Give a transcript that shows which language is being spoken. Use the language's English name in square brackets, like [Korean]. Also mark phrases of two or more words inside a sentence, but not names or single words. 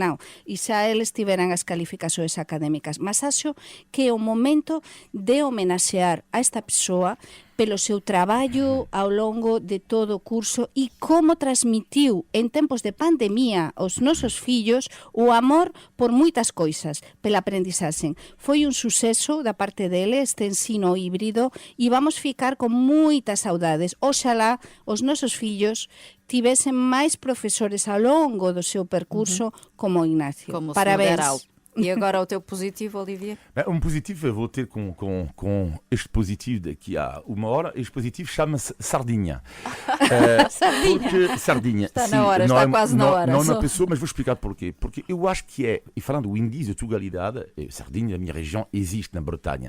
[Galician] Non, e xa eles tiveran as calificacións académicas. Mas acho que é o momento de homenaxear a esta persoa pelo seu traballo ao longo de todo o curso e como transmitiu en tempos de pandemia aos nosos fillos o amor por moitas coisas, pela aprendizaxe. Foi un suceso da parte dele este ensino híbrido e vamos ficar con moitas saudades. Oxalá os nosos fillos tivesen máis profesores ao longo do seu percurso como Ignacio. Como o Parabéns. Sr. Garau. [Portuguese] E agora o teu positivo, Olivia? Um positivo, eu vou ter com este positivo daqui a uma hora. Este positivo chama-se Sardinha. Sardinha. Está na hora, está quase na hora. Não é uma pessoa, mas vou explicar porquê. Porque eu acho que e falando do índice de Tugalidade, Sardinha, a minha região, existe na Bretanha.